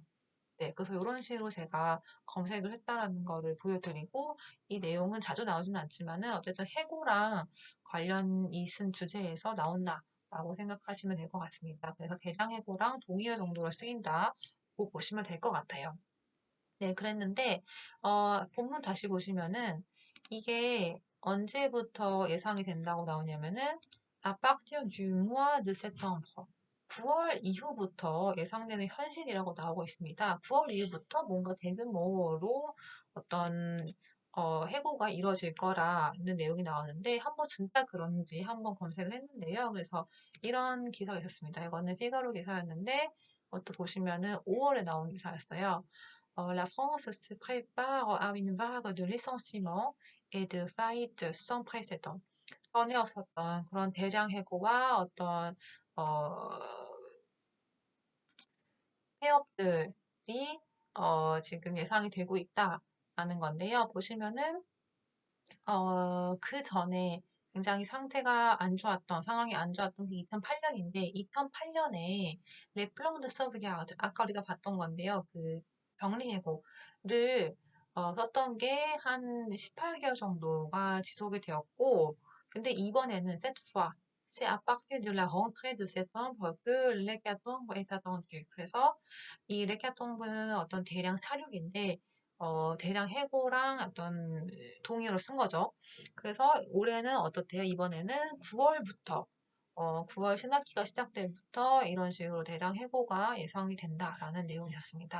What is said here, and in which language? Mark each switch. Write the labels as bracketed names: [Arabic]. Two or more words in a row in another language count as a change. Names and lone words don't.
[Korean] 네, 그래서 이런 식으로 제가 검색을 했다라는 거를 보여드리고, 이 내용은 자주 나오지는 않지만은 어쨌든 해고랑 관련이 있은 주제에서 나온다라고 생각하시면 될 것 같습니다. 그래서 대량 해고랑 동의어 정도로 쓰인다고 보시면 될 것 같아요. 네, 그랬는데 본문 다시 보시면은 이게 언제부터 예상이 된다고 나오냐면은 [French] à partir du mois de septembre. [Korean] 9월 이후부터 예상되는 현실이라고 나오고 있습니다. 9월 이후부터 뭔가 대규모로 어떤 해고가 이루어질 거라는 내용이 나오는데 한번 진짜 그런지 한번 검색을 했는데요. 그래서 이런 기사가 있었습니다. 이거는 피가로 기사였는데 이것도 보시면은 5월에 나온 기사였어요. [French] La France se prépare à une vague de licenciements et de faillites sans précédent. [Korean] 전에 없었던 그런 대량 해고와 어떤 어, 폐업들이 지금 예상이 되고 있다라는 건데요. 보시면은 그 전에 굉장히 상태가 안 좋았던, 상황이 안 좋았던 게 2008년인데, 2008년에 [French] le plan de sauvegarde, [Korean] 아까 우리가 봤던 건데요. 그 병리해고를 썼던 게 한 18개월 정도가 지속이 되었고, 근데 이번에는 [French] cette fois, c'est à partir de la rentrée de septembre que l'hécatombe est attendu. [Korean] 그래서 이 레카tombe는 어떤 대량 사륙인데, 대량 해고랑 어떤 동의어를 쓴 거죠. 그래서 올해는 어떻대요? 이번에는 9월부터 9월 신학기가 시작될 부터 이런 식으로 대량 해고가 예상이 된다라는 내용이었습니다.